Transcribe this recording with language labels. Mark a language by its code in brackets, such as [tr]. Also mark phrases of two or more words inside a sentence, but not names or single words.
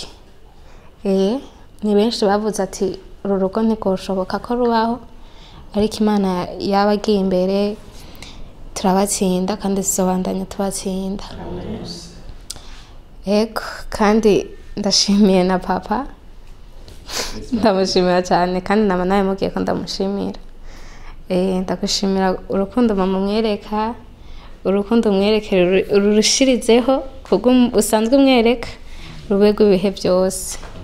[rn] Ni benshi bavuze ati uru rugo ntikoshoboka ko rubaho ariko Imana yabagiye imbere turabatsinda kandi tuzobandanya tubatsinda. Ego kandi ndashimiye na papa ndamushimira cyane kandi nama nawe mubwiye ko ndamushimira. Ndagushimira urukundo mama mwereka urukundo mwerekere urushirizeho kubwo usanzwe mwereka rube rw'ibihe byose.